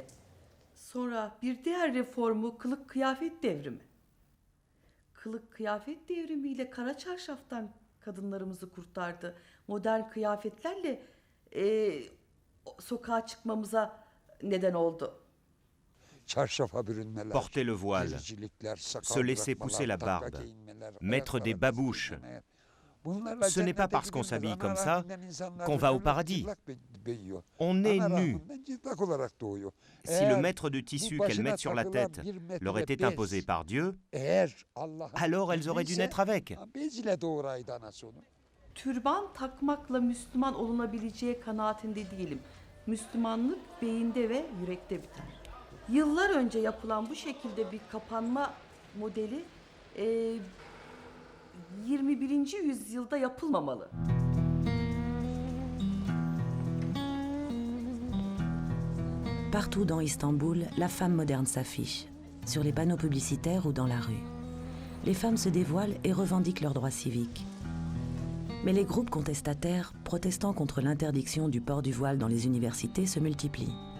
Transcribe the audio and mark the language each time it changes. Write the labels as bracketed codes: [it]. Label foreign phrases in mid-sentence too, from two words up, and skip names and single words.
[tr] Sonra bir diğer reformu kılık kıyafet devrimi. Kılık kıyafet devrimiyle kara çarşaftan kadınlarımızı kurtardı. Modern kıyafetlerle sokağa çıkmamıza neden oldu. [fr] Porter le voile, se laisser pousser la barbe, mettre des babouches. Ce n'est pas parce qu'on s'habille comme ça qu'on va au paradis. On est nu. Si le mètre de tissu qu'elles mettent sur la tête leur était imposé par Dieu, alors elles auraient dû naître avec. [tr] Türban takmakla Müslüman olunabileceği kanaatinde değilim. Müslümanlık beyinde ve yürekte biter. Yıllar önce yapılan bu şekilde bir kapanma modeli 21. yüzyılda yapılmamalı. [fr] Partout dans Istanbul, la femme moderne s'affiche, sur les panneaux publicitaires ou dans la rue. Les femmes se dévoilent et revendiquent leurs droits civiques. Mais les groupes contestataires, protestant contre l'interdiction du port du voile dans les universités, se multiplient.